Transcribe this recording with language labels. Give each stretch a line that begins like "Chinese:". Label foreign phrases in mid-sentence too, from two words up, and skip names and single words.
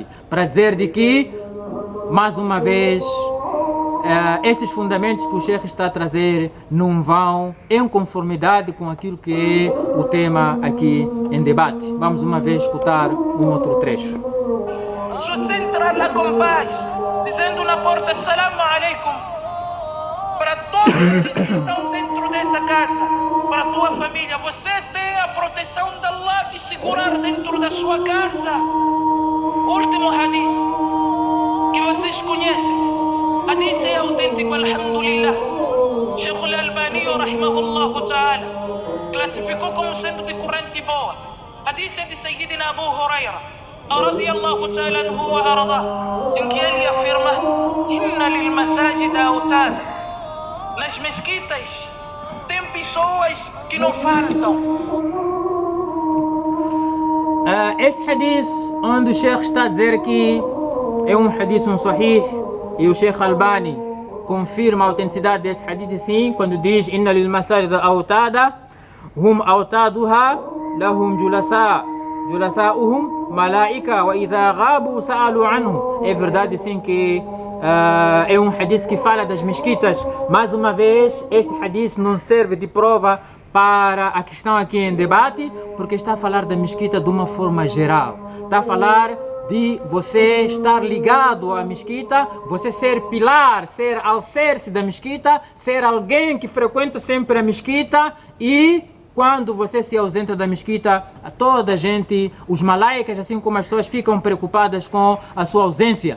Portuguese: Para dizer de que, mais uma vez, estes fundamentos que o Sheikh está a trazer não vão em conformidade com aquilo que é o tema aqui em debate. Vamos uma vez escutar um outro trecho. Se você entrar lá com paz, dizendo na porta:
Arabic: السلام عليكم,
Portuguese: para todos os que estão dentro dessa casa, para a tua família. Você tem a proteção de Allah te segurar dentro da sua casa. Último hadith que vocês conhecem. Hadith é autêntico,
Arabic: الحمد لله. الشيخ الألباني، رحمه الله تعالى,
Portuguese: classificou como sendo de corrente boa. Hadith é de Sayyidina Abu Huraira,
Arabic: رضي الله تعالى عنه وأرضاه,
Portuguese: em que ele afirma:
Arabic: إن للمساجد أوتادا.
Portuguese: Nas mesquitas tem pessoas que não faltam. Este hadith onde o Sheikh está a dizer que é um hadith sahih, e o Sheikh Albani confirma a autenticidade desse hadith, sim, quando diz:
Arabic: إن للمساجد أوتادا هم أوتادها لهم جلساؤهم الملائكة وإذا غابوا سألوا عنه.
Portuguese: É verdade, sim, que é um hadith que fala das mesquitas. Mais uma vez, este hadith não serve de prova para a questão aqui em debate, porque está a falar da mesquita de uma forma geral. Está a falar de você estar ligado à mesquita, você ser pilar, ser alicerce da mesquita, ser alguém que frequenta sempre a mesquita, e quando você se ausenta da mesquita, toda a gente, os malaicas, assim como as pessoas, ficam preocupadas com a sua ausência.